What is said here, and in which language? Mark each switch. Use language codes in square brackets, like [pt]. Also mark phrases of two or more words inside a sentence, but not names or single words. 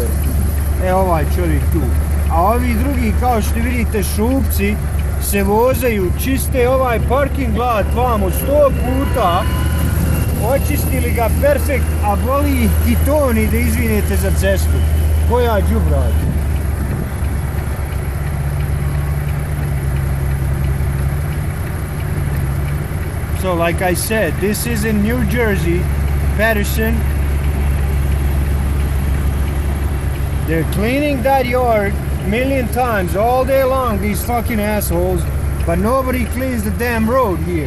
[bs] E, ovaj čovjek tu. A ovi drugi, kao što vidite, šupci se vozaju, čiste ovaj [en] parking lot [bs] vamo 100 puta, očistili ga perfekt, a boli ih i toni da izvinete za cestu. Koja đubrad. [en] So like I said, this is in New Jersey, Paterson. They're cleaning that yard a million times all day long, these fucking assholes, but nobody cleans the damn road here.